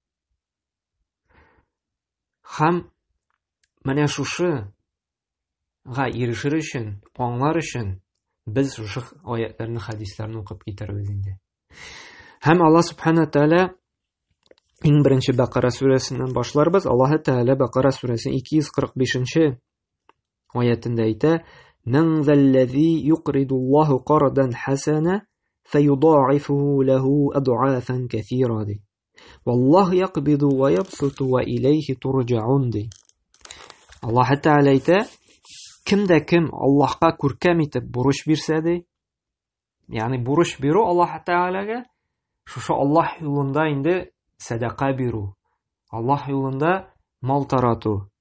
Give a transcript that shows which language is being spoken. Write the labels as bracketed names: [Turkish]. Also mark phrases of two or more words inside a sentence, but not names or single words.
[Tatar] Һәм менә шушыга ирешер өчен, аңлар өчен без шушы аятларны, хадисларны укып китербез инде. Һәм Аллаһ Субхана Тәгалә иң беренче Бакара сүрәсеннән башларбыз. Аллаһ Тәгалә Бакара сүрәсе 245 аятында әйтә: [Arabic] "من ذا الذي يقرض الله قرضا حسنا فيضاعفه له أضعافا كثيرة". والله يقبض ويبسط وإليه ترجعون. [Tatar] Аллаһ Тәгалә әйтә, кемдә кем Аллаһка күркәм итеп бурыч бирсә ди, ягъни бурыч бирү Аллаһ Тәгаләгә, шушы Аллаһ юлында инде садака бирү, Аллаһ юлында мал тарату.